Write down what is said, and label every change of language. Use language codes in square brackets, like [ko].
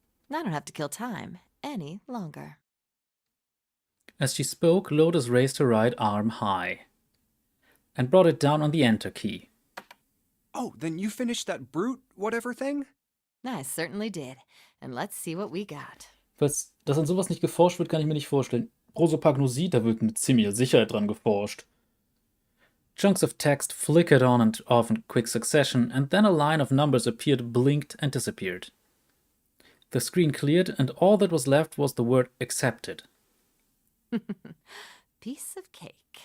[en] I don't have to kill time any longer. As she spoke, Lotus raised her right arm high and brought it down on the Enter key. Oh, then you finished that brute whatever thing? I certainly did. And let's see what we got. [de] Falls das an sowas nicht geforscht wird, kann ich mir nicht vorstellen. Prosopagnosie, da wird mit ziemlicher Sicherheit dran geforscht. [en] Chunks of text flickered on and off in quick succession, and then a line of numbers appeared, blinked, and disappeared. The screen cleared, and all that was left was the word accepted. Piece of cake.